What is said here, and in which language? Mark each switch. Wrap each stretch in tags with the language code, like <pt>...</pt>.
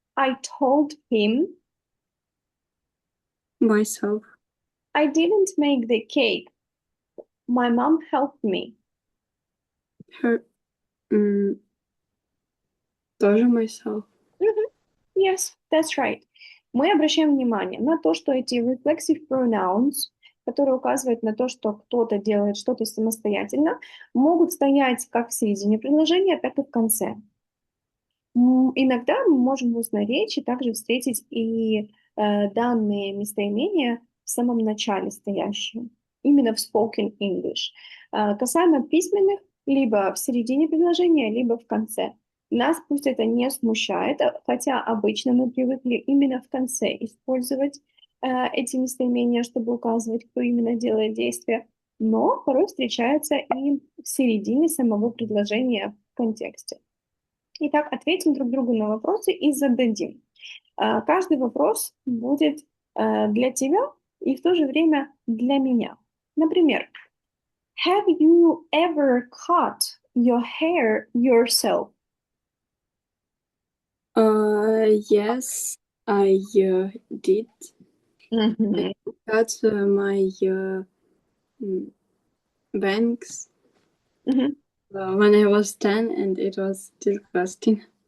<en>I told him. Myself. I didn't make the cake. My mom helped me. Her.</en> <ru>Тоже myself.</ru> <en>Yes, that's right.</en> <ru>Мы обращаем внимание на то, что эти reflexive pronouns, которые указывают на то, что кто-то делает что-то самостоятельно, могут стоять как в середине предложения, так и в конце. Иногда мы можем в устной речи также встретить и данные местоимения в самом начале стоящие, именно в spoken English. Касаемо письменных, либо в середине предложения, либо в конце. Нас пусть это не смущает, хотя обычно мы привыкли именно в конце использовать эти местоимения, чтобы указывать, кто именно делает действие, но порой встречаются и в середине самого предложения в контексте. Итак, ответим друг другу на вопросы и зададим. Каждый вопрос будет для тебя и в то же время для меня. Например,</ru> <en>have you ever cut your hair yourself? Yes, I did. I cut my bangs when I was 10, and it was disgusting.</en>